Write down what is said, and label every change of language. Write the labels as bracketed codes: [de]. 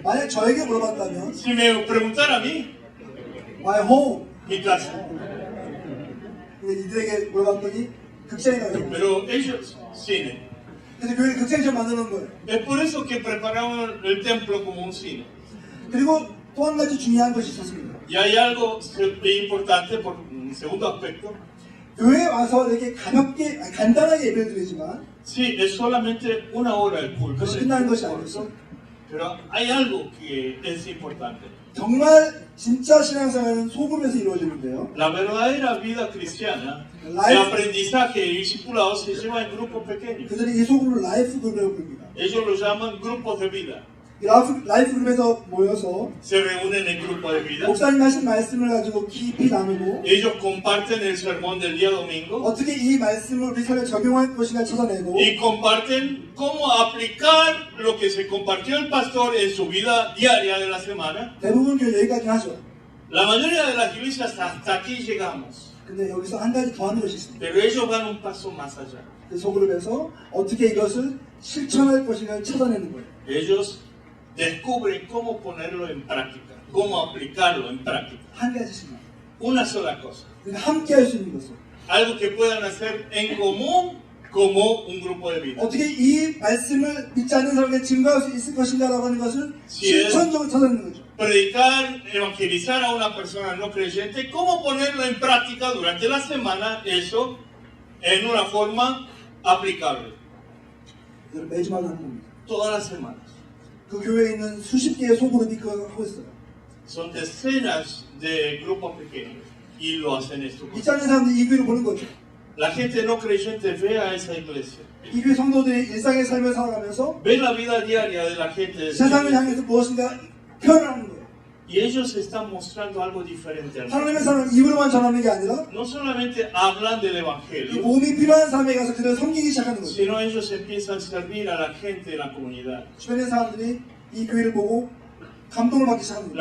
[ko] 만약 저에게 물어봤다면 [es] Si me preguntara a mí, [en] My home. [es] mi casa. [ko] 근데 이들에게 물어봤더니 극장에 가요. [es] Pero ellos, cine. [ko] 그래서 교회 극장처럼 만드는 거예요. [es] Es por eso que prepararon el templo como un cine. [ko] 그리고 또 한 가지 중요한 것이 있었습니다. [es] Y hay algo importante por un segundo aspecto. [ko] 교회에 와서 이렇게 가볍게, 간단하게 예배를 드리지만 [es] Sí, es solamente una hora el culto. [ko] 그것이 끝나는 것이 아니었어. [es] Pero hay algo que es importante. [ko] 정말 진짜 신앙생활은 소금에서 이루어지는데요. [es] La verdadera vida cristiana, de [en] Life. [es] aprendizaje y discipulado se lleva en grupos pequeños. [ko] 그들이 이 소금을 라이프 그룹이라고 부릅니다. [es] Ellos lo llaman grupos de vida. [ko] 이 라이프 그룹에서 모여서 [es] Se reúnen en grupos de vida. [ko] 목사님 하신 말씀을 가지고 깊이 나누고 [es] Ellos comparten el sermón del día domingo [ko] 어떻게 이 말씀을 우리 삶에 적용할 것인가 찾아내고 [es] y comparten cómo aplicar lo que se compartió el pastor en su vida diaria de la semana. [ko] 대부분 교회 여기까지 하죠. [es] La mayoría de las iglesias hasta aquí llegamos, [ko] 근데 여기서 한 가지 더 하는 것이 있습니다. [es] pero ellos van un paso más allá. [ko] 그 소그룹에서 어떻게 이것을 실천할 것인가를 찾아내는 거예요. [es] Ellos descubren cómo ponerlo en práctica, cómo aplicarlo en práctica. [ko] 한 가지씩만. [es] Una sola cosa, [ko] 그러니까 함께 할 수 있는 것을. [es] algo que puedan hacer en común como un grupo de vida. [ko] 어떻게 이 말씀을 믿지 않는 사람에게 증거할 수 있을 것인가라고 하는 것을 [es] Si es [ko] 실천적으로 찾아내는 거죠. [es] predicar, evangelizar a una persona no creyente, cómo ponerlo en práctica durante la semana, eso en una forma aplicable, [ko] 이걸 매주마다 하는 겁니다. [es] todas las semanas. [ko] 그 교회에 있는 수십 개의 소그룹이 그걸 하고 있어요. [es] Son decenas de grupos pequeños y lo hacen esto. [ko] 믿지 않는 사람들이 이 교회를 보는 거죠. [es] La gente no creyente ve a esa iglesia, [ko] 이 교회 성도들이 일상의 삶을 살아가면서 [es] ve la vida diaria de la gente de esa [ko] 세상을 [es] iglesia, [ko] 향해서 무엇인가 표현하는 거예요. [es] y ellos están mostrando algo diferente al mundo. [ko] 하나님의 사람은 입으로만 전하는 게 아니라 [es] No solamente hablan del [ko] 이 [es] evangelio, [ko] 몸이 필요한 삶에 가서 그들을 섬기기 시작하는 거죠. [es] sino ellos empiezan a servir a la gente de la comunidad. [ko] 주변의 사람들이 이 교회를 보고 감동을 받기 시작하는 거예요.